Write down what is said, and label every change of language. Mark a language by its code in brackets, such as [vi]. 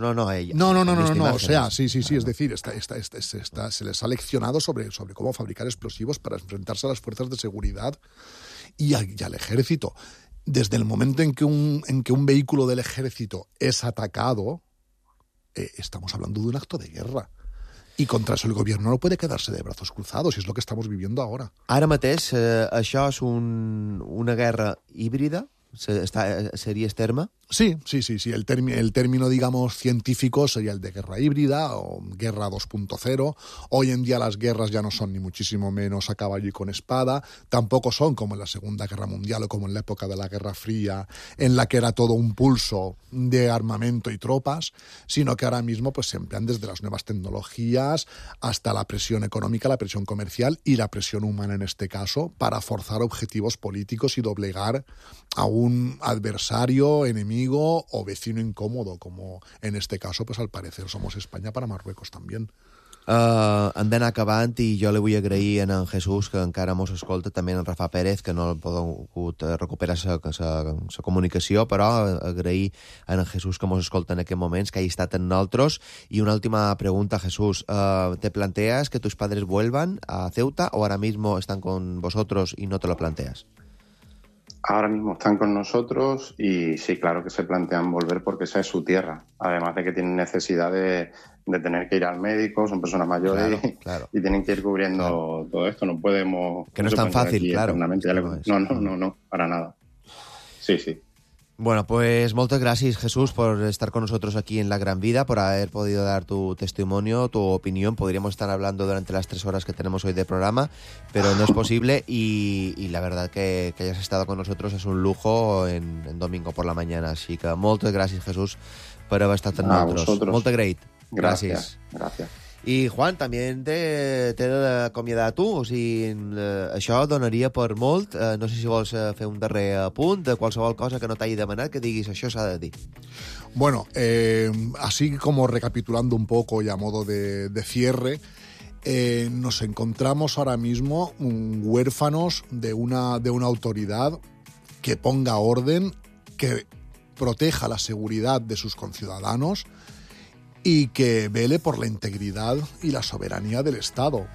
[es] No, o sea, sí, claro. Es decir, se les ha leccionado sobre cómo fabricar explosivos para enfrentarse a las fuerzas de seguridad y al ejército. Desde el momento en que un vehículo del ejército es atacado, estamos hablando de un acto de guerra. I contra eso el gobierno no puede quedarse de brazos cruzados, y es lo que estamos viviendo ahora. [ca] Ara mateix, això és una guerra híbrida, seria el terme? [es] Sí. El término, digamos, científico sería el de guerra híbrida o guerra 2.0. Hoy en día las guerras ya no son ni muchísimo menos a caballo y con espada. Tampoco son como en la Segunda Guerra Mundial o como en la época de la Guerra Fría, en la que era todo un pulso de armamento y tropas, sino que ahora mismo pues se emplean desde las nuevas tecnologías hasta la presión económica, la presión comercial y la presión humana en este caso, para forzar objetivos políticos y doblegar a un adversario, enemigo o vecino incómodo, como en este caso, pues al parecer somos España para Marruecos también. [ca] Hem d'anar acabant i jo li vull agrair a en Jesús, que encara mos escolta, també en Rafa Pérez, que no ha pogut recuperar sa comunicació, però agrair a en Jesús que mos escolta en aquests moments, que hagi estat amb nosaltres. I una última pregunta, Jesús. [es] ¿Te planteas que tus padres vuelvan a Ceuta o ahora mismo están con vosotros y no te lo planteas? Ahora mismo están con nosotros y sí, claro que se plantean volver porque esa es su tierra. Además de que tienen necesidad de tener que ir al médico, son personas mayores, claro. Y tienen que ir cubriendo todo esto. No podemos... Que no es tan fácil, claro. No, para nada. Sí, sí. Bueno, pues muchas gracias, Jesús, por estar con nosotros aquí en La Gran Vida, por haber podido dar tu testimonio, tu opinión. Podríamos estar hablando durante las 3 horas que tenemos hoy de programa, pero no es posible. Y la verdad que hayas estado con nosotros es un lujo en domingo por la mañana. Así que muchas gracias, Jesús, por haber estado con nosotros. Muchas gracias. Gracias. [ca] I, Juan, també t'he d'acomiadar a tu. O sigui, això donaria per molt. No sé si vols fer un darrer apunt de qualsevol cosa que no t'hagi demanat, que diguis això s'ha de dir. [es] Bueno, así como recapitulando un poco y a modo de cierre, nos encontramos ahora mismo huérfanos de una autoridad que ponga orden, que proteja la seguridad de sus conciudadanos y que vele por la integridad y la soberanía del Estado.